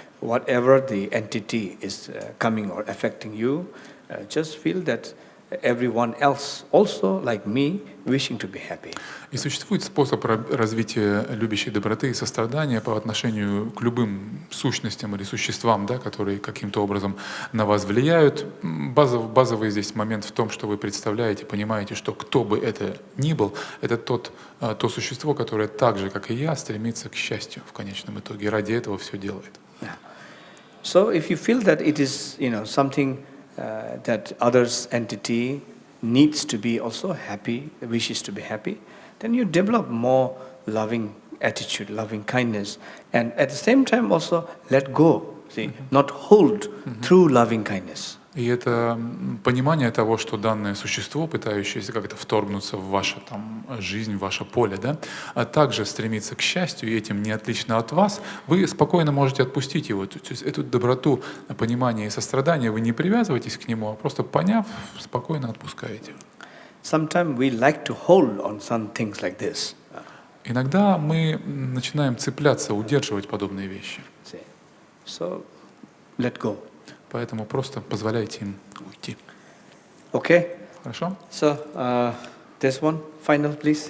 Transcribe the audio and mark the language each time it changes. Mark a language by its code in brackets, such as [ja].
[en] Whatever the entity is coming or affecting you, just feel that everyone else also, like me, wishing to be happy. [ru] И существует способ развития любящей доброты и сострадания по отношению к любым сущностям или существам, да, которые каким-то образом на вас влияют. Базовый здесь момент в том, что вы представляете, понимаете, что кто бы это ни был, это то существо, которое так же, как и я, стремится к счастью в конечном итоге. И ради этого все делает. [en] Yeah. So if you feel that it is, something that others entity needs to be also happy, wishes to be happy, then you develop more loving attitude, loving kindness, and at the same time also let go, not hold through loving kindness. [ru] И это понимание того, что данное существо, пытающееся как-то вторгнуться в вашу там жизнь, в ваше поле, да, а также стремится к счастью, и этим не отлично от вас, вы спокойно можете отпустить его. То есть эту доброту, понимание и сострадание вы не привязываетесь к нему, а просто поняв, спокойно отпускаете. [en] Sometimes we like to hold on some things like this. [ru] Иногда мы начинаем цепляться, удерживать подобные вещи. [en] So, let go. [ru] Поэтому просто позволяйте им уйти. [en] Okay. [ru] Хорошо? [en] So, this one, final, please.